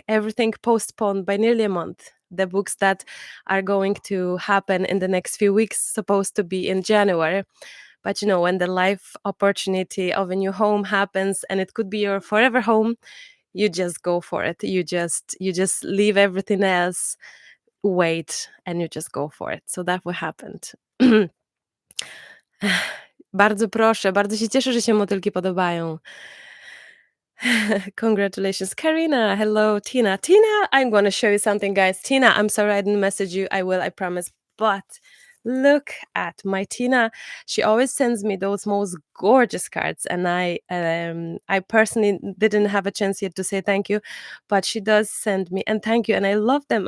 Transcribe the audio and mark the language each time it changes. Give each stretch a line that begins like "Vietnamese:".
English: Everything postponed by nearly a month. The books that are going to happen in the next few weeks supposed to be in January, but when the life opportunity of a new home happens and it could be your forever home, you just go for it. You just leave everything else, wait, and you just go for it. So that what happened.
Polish: Bardzo proszę, bardzo się cieszę, że się motylki podobają.
English: Congratulations, Karina. Hello, Tina. Tina, I'm going to show you something, guys. Tina, I'm sorry I didn't message you. I will, I promise. But look at my Tina. She always sends me those most gorgeous cards, and I personally didn't have a chance yet to say thank you, but she does send me and thank you, and I love them.